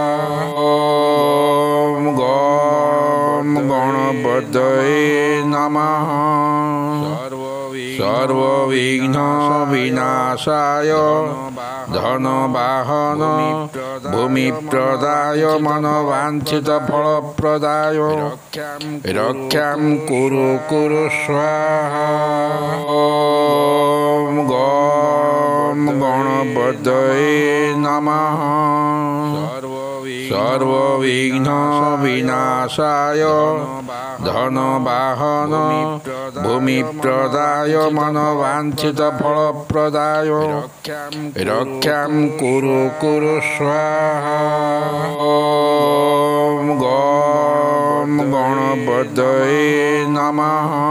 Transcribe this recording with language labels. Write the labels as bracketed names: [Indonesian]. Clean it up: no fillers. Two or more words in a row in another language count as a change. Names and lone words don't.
[Sanskrit] ओम गम गणपतये नमः सर्वविघ्न विनाशाय धन वाहन भूमि प्रदाय मनोवांछित फल प्रदाय रक्षां कुरु स्वाहा। ओम गम गणपतये नमः सर्वविघ्न विनाशाय ধন বাহন ভূমি প্রদায় মনোবাঞ্ছিত ফল প্রদায় রক্ষাম কুরু কুরু স্বাহা। ওম গম গণপতয়ে নমঃ।